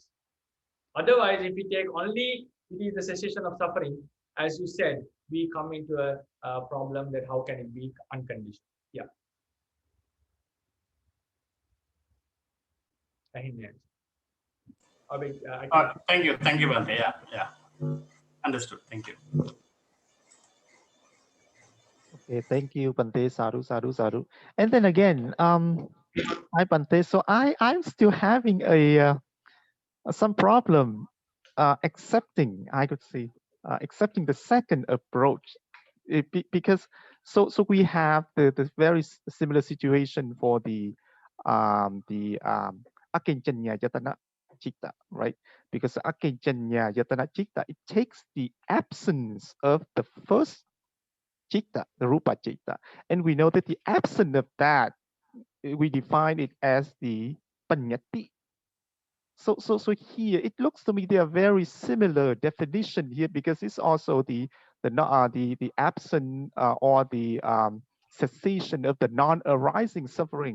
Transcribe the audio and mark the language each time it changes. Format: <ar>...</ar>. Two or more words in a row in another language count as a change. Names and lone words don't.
<en>Otherwise, if we take only it is the cessation of suffering, as you said, we come into a problem that how can it be unconditioned? Yeah. Thank you, Bhante. Yeah. Understood. Thank you. Okay, thank you,</en> <pi>Bhante. Sadhu, sadhu, sadhu.</pi> <en>And then again, hi, Bhante. So I'm still having some problem accepting, I could say, accepting the second approach. Because so we have the very similar situation for the</en> <pi>akinchanya yatana chitta,</pi> <en>right?</en> <pi>Because akinchanya yatana chitta,</pi> <en>it takes the absence of the first chitta, the</en> <pi>rupa chitta.</pi> <en>And we know that the absence of that, we define it as the paññatti. So here it looks to me they are very similar definition here, because it's also the absent or the cessation of the non-arising suffering.</en>